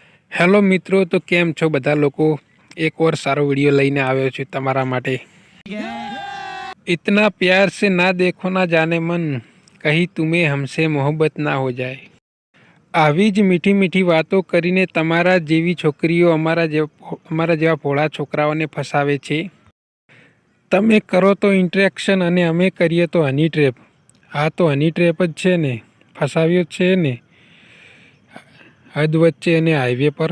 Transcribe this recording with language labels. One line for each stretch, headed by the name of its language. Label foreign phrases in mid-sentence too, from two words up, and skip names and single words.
Gujarati: હેલો મિત્રો, તો કેમ છો બધા લોકો? એક और સારો વિડીયો લઈને આવ્યો છું તમારા માટે।
Hindi: इतना प्यार से ना देखो ना जाने मन, कहीं तुम्हें हमसे मोहब्बत ना हो जाए।
Gujarati: આવી જ મીઠી મીઠી વાતો કરીને તમારા જેવી છોકરીઓ અમારા જેવા ભોળા છોકરાઓને ફસાવે છે। તમે કરો તો ઇન્ટ્રેક્શન અને અમે કરીએ તો
English: honey trap.
Gujarati: આ તો
English: honey trap
Gujarati: જ છે ને, ફસાવ્યો છે ને હદ વચ્ચે અને હાઈવે પર।